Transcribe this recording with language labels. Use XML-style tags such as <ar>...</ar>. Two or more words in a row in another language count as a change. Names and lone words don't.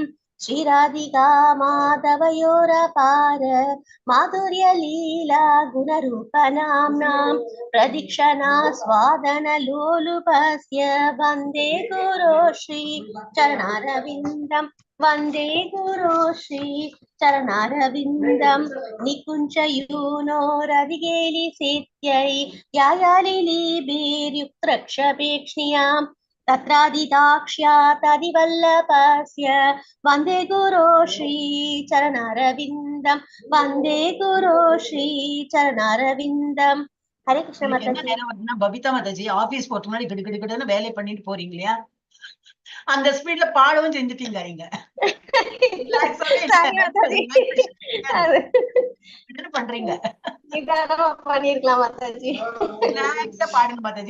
<sa>श्रीराधिका माधवयोरपार माधुर्य लीला गुणरूप नाम्नां प्रदीक्षणा स्वादन लोलुपस्य वन्दे गुरो श्री चरणारविन्दं वन्दे गुरो श्री चरणारविन्दं निकुञ्च यूनोरधिगेलि सेत्यै यायालिलीभिर्युक्तरक्षपेक्ष्ण्यां तत्रादिदाक्ष्यातदिवल्लभस्य वन्दे गुरो श्री चरणारविन्दं वन्दे गुरो श्री चरणारविन्दं हरे कृष्ण माताजी.</sa> <ta>பபிதா மாதாஜி ஆபீஸ் போட்டு முன்னாடி கிடுகிடுன்னு வேலை பண்ணிட்டு போறீங்க இல்லையா, அந்த ஸ்பீட்ல பாடவும் செஞ்சுட்டீங்க. பண்றீங்க பண்ணிருக்கலாம் மாதாஜி. ரிலாக்ஸா பாடுங்க மாதாஜி.</ta>